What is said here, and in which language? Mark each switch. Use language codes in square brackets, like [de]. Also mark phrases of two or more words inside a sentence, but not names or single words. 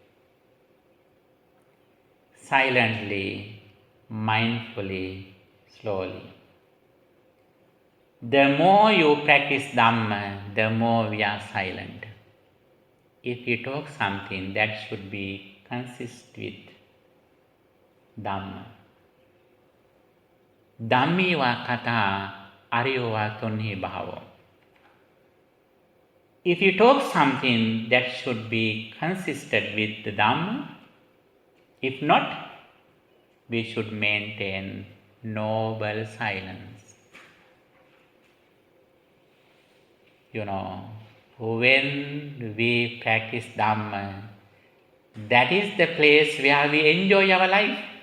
[en] Silently, mindfully, slowly. The more you practice Dhamma, the more we are silent. If you talk something, that should be consist with Dhamma. [pi] Dhammīva katā ariyova tunhi bhavo. [en] If you talk something, that should be consistent with the Dhamma. If not, we should maintain noble silence. When we practice Dhamma, that is the place where we enjoy our life.